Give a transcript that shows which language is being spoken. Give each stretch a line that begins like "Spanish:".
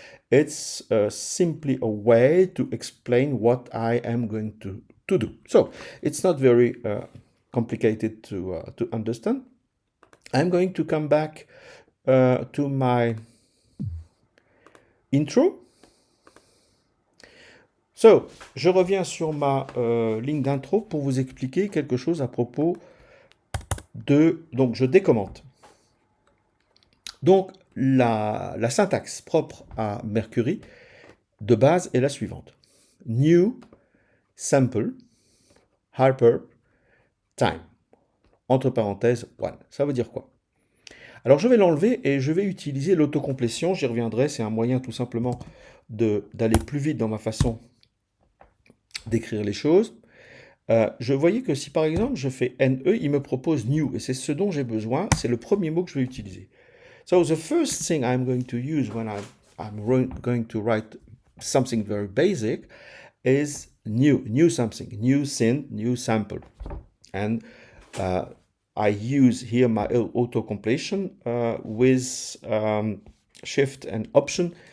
English: It's simply a way to explain what I am going to do. So it's not very complicated to understand. I'm going to come back to my intro.
French: So, je reviens sur ma ligne d'intro pour vous expliquer quelque chose à propos de... Donc, je décommente. Donc, la syntaxe propre à Mercury, de base, est la suivante.
English: New, sample, harper, time.
French: Entre parenthèses, one. Ça veut dire quoi? Alors, je vais l'enlever et je vais utiliser l'autocomplétion. J'y reviendrai. C'est un moyen tout simplement d'aller plus vite dans ma façon d'écrire les choses. Je voyais que si par exemple je fais NE, il me propose new, et c'est ce dont j'ai besoin, c'est le premier mot que je vais utiliser.
English: So the first thing I'm going to use when I'm going to write something very basic is new something, new synth, new sample. And I use here my auto-completion with Shift and Option.